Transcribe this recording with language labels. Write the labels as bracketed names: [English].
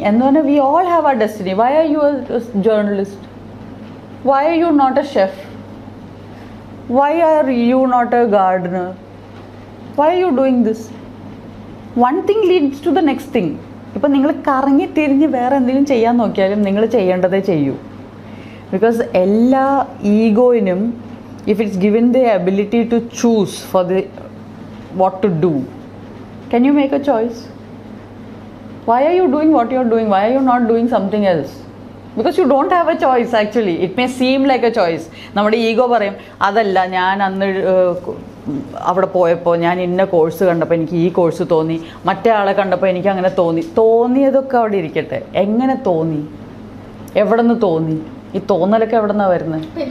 [English] And when we all have our destiny. Why are you a journalist? Why are you not a chef? Why are you not a gardener? Why are you doing this? One thing leads to the next thing. [Malayalam] ഇപ്പം നിങ്ങൾ കറങ്ങി തിരിഞ്ഞ് വേറെ എന്തെങ്കിലും ചെയ്യാൻ നോക്കിയാലും നിങ്ങൾ ചെയ്യേണ്ടതേ ചെയ്യൂ. [English] because [Malayalam] എല്ലാ ഈഗോയിനും [English] If it's given the ability to choose for the what to do, can you make a choice? Why are you doing what you are doing? Why are you not doing something else? Because you don't have a choice actually. It may seem like a choice. [Malayalam] നമ്മുടെ ego പറയും അതല്ല, ഞാൻ അന്ന് അവിടെ പോയപ്പോൾ ഞാൻ ഇന്ന course കണ്ടപ്പോൾ എനിക്ക് ഈ കോഴ്സ് തോന്നി, മറ്റേ ആളെ കണ്ടപ്പോൾ എനിക്ക് അങ്ങനെ തോന്നി. തോന്നിയതൊക്കെ അവിടെ ഇരിക്കട്ടെ. എങ്ങനെ തോന്നി, എവിടെ നിന്ന് തോന്നി, ഈ തോന്നലൊക്കെ എവിടെ നിന്നാണ് വരുന്നത്?